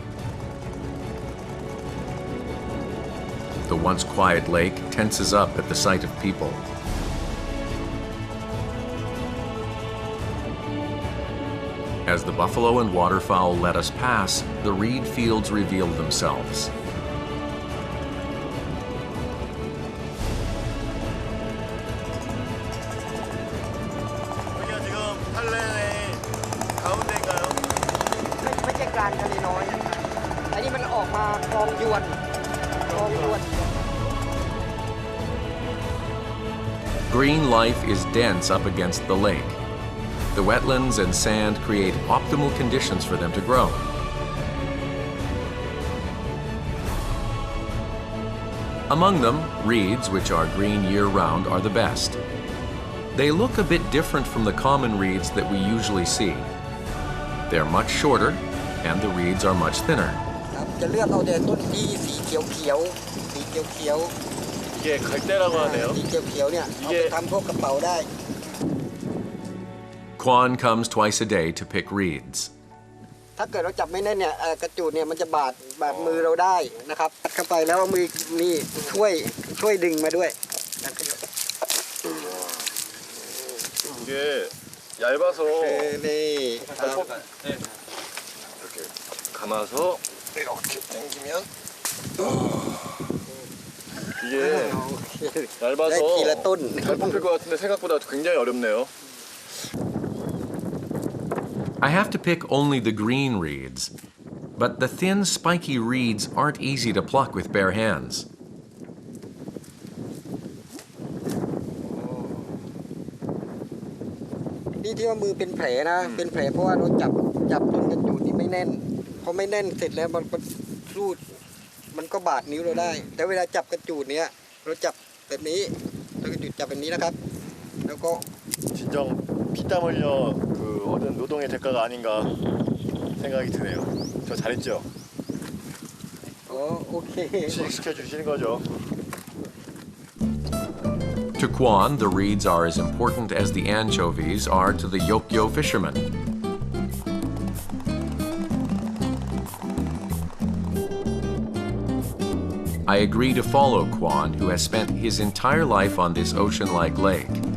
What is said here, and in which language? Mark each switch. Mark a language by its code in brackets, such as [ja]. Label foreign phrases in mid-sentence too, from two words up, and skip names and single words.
[en] The once quiet lake tenses up at the sight of people. As the buffalo and waterfowl let us pass, the reed fields reveal themselves. [ko] 여기가 지금 탈레의 가운데인가요? [th] ไม่ใช่กลางทะเลน้อยอันนี้มันออกมาคลองยวน [en] Green life is dense up against the lake. The wetlands and sand create optimal conditions for them to grow. Among them, reeds, which are green year-round, are the best. They look a bit different from the common reeds that we usually see. They're much shorter, and the reeds are much thinner. [th] จะเลือกเอาแต่ต้นที่สีเขียว [ko] 이게 갈대라고 하네요. [th] สีเขียวเนี่ยเอาไปทำพวกกระเป๋าได้ [en] Kwan comes twice a day to pick reeds. [th] ถ้าเกิดเราจับไม่แน่นเนี่ยกระจูดเนี่ยมันจะบาดมือเราได้นะครับเข้าไปแล้วเอามือนี่ช่วยดึงมาด้วย [ko] 이게 얇아서 [th] นี่ [ko] 이렇게 감아서 이렇게 당기면 이게 얇아서 [th] ได้ทีละต้น [ko] 잘 뽑힐 것 같은데 생각보다 굉장히 어렵네요. [en] I have to pick only the green reeds, but the thin, spiky reeds aren't easy to pluck with bare hands. [th] นี่ที่ว่ามือเป็นแผลนะเป็นแผลเพราะว่าเราจับจนกระจูดนี่ไม่แน่นพอไม่แน่นเสร็จแล้วมันรูดมันก็บาดนิ้วเราได้แต่เวลาจับกระจูดเนี้ยเราจับแบบนี้แล้วกระจูดจับแบบนี้นะครับแล้วก็ [ko] 진정 피땀 흘려 그 얻은 노동의 대가가 아닌가 생각이 드네요. 저 잘했죠? [th] โอเค [ko] 취직시켜 주시는 거죠. [en] To Kwan, the reeds are as important as the anchovies are to the Yokyo fishermen. I agree to follow Kwan, who has spent his entire life on this ocean-like lake.